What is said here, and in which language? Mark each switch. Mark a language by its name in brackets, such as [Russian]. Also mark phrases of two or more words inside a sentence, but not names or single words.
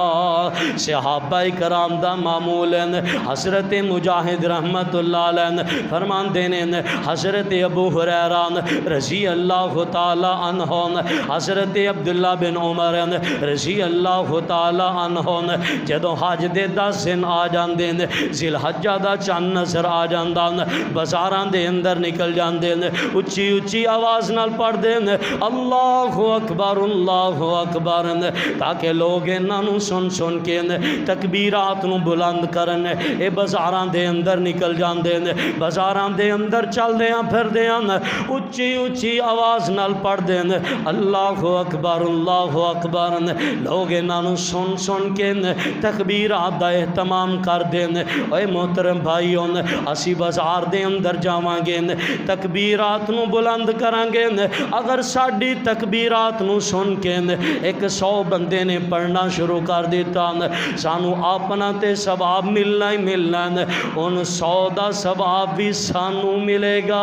[Punjabi] صحابہ کرام دا معمول ہیں، حضرت مجاہد [Arabic] رحمت اللہ علیہ [Punjabi] فرمان دینے، حضرت ابو ہریرہ [Arabic] رضی اللہ تعالی عنہ، [Punjabi] حضرت عبداللہ بن عمر [Arabic] رضی اللہ تعالی عنہ [Punjabi] جدوں حج دے 10 دن آ جاندے ذی الحجہ دا چند نظر آ جاندا، بازاراں دے اندر نکل جاندے، اچھی آواز نال پڑھ دے [Arabic] اللہ اکبر [Punjabi] تاکہ لوگ انہاں نوں سن کے تکبیرات نوں بلند کرن۔ اے بازاراں دے اندر نکل جاندے، بازاراں دے اندر چلدیاں پھردیاں اچھی آواز نال پڑھ دے [Arabic] اللہ اکبر [Punjabi] لوگ انہاں نوں سن کے تکبیرات دا اہتمام کر دیں۔ اے محترم بھائیوں اسی بازار دے اندر جاواں گے، تکبیرات نوں بلند کران گے، اگر ساڈی تکبیرات نوں سن کے 100 بندے نے پڑھنا شروع کر دیتا سانو اپنا تے ثواب ملنا ہی ملنا، ان 100 دا ثواب بھی سانو ملے گا۔